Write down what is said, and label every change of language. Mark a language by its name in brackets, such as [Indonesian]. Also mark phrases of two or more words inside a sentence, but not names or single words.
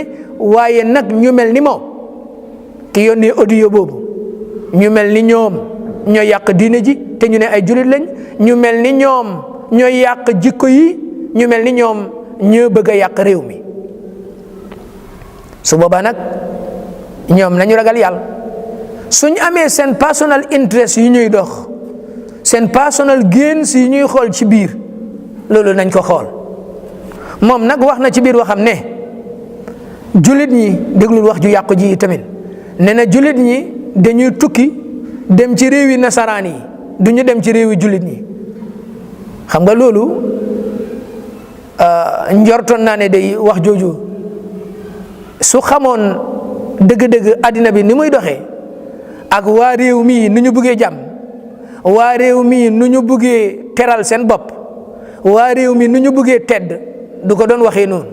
[Wolof] waaye nag ñu mel ni moom ki yónnee audio boobu, ñu mel ni ñoom ñoo yàq diine ji te ñu ne ay jullit lañ, ñu mel ni ñoom ñoo yàq jikko yi, ñu mel ni ñoom ñoo bëgg a yàq réew mi. su boobaa nag ñoom nañu ragal yàlla. suñ amee seen [English] personal interest [Wolof] yu ñuy dox, seen [English] personal gains [Wolof] yu ñuy xool ci biir, loolu nañ ko xool. moom nag wax na ci biir waxam ne jullit ñi, déglul wax ju yàqu ji tamit, nee na jullit ñi dañuy tukki dem ci réewi nasaraan yi, du ñu dem ci réewi jullit ñi. xam nga loolu njortoon naa ne day wax jooju su xamoon dëgg-dëgg àddina bi ni muy doxee, ak waa réew mii nu ñu buggee jàmm, waa réew mii nu ñu buggee teral seen bopp, waa réew mi nu ñu buggee tedd, du ko doon waxee noonu.